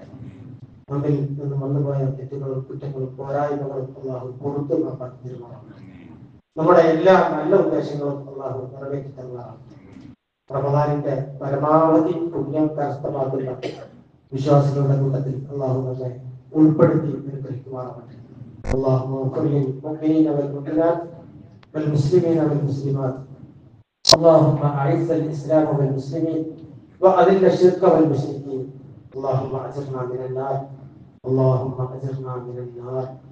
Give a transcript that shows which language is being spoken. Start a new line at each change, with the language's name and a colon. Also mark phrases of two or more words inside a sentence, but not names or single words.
Malayalam: നമ്മിൽ നിന്ന് വന്നുപോയ തെറ്റുകളും കുറ്റങ്ങളും പോരായ്മകളും അല്ലാഹു പുറത്തു കാപ്പാക്കി തരുമാറാവട്ടെ. നമ്മുടെ എല്ലാ നല്ല ഉദ്ദേശങ്ങളും അല്ലാഹു നിറവേറ്റി തരുമാറാവട്ടെ. റമദാനിന്റെ പരമാവധി പുണ്യം കരസ്ഥമാക്കുന്ന വിശ്വാസികളുടെ കൂട്ടത്തിൽ അല്ലാഹു നമ്മെ ഉൾപ്പെടുത്തി അനുഗ്രഹിക്കുമാറാവട്ടെ.
Arabic: اللهم اغفر للمؤمنين والمؤمنات والمسلمين والمسلمات. اللهم اعز الاسلام والمسلمين واذل الشرك والمشركين. اللهم اجرنا من النار. اللهم اجرنا من النار.